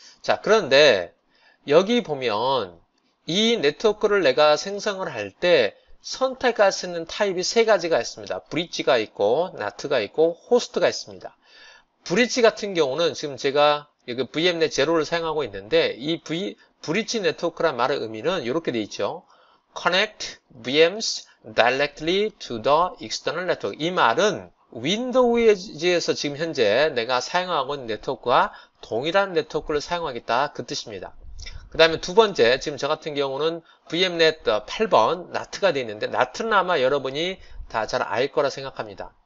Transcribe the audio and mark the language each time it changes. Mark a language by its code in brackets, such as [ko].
[ko] 자, 그런데 여기 보면 이 네트워크를 내가 생성을 할 때 선택할 수 있는 타입이 세 가지가 있습니다. 브릿지가 있고 나트가 있고 호스트가 있습니다. 브릿지 같은 경우는 지금 제가 여기 VMnet 0를 사용하고 있는데 이 브릿지 네트워크란 말의 의미는 이렇게 돼 있죠. [en] Connect VMs directly to the external network. [ko] 이 말은 윈도우즈에서 지금 현재 내가 사용하고 있는 네트워크와 동일한 네트워크를 사용하겠다 그 뜻입니다. 그 다음에 두 번째, 지금 저 같은 경우는 VMnet 8번 나트가 되어 있는데 나트는 아마 여러분이 다 잘 알 거라 생각합니다.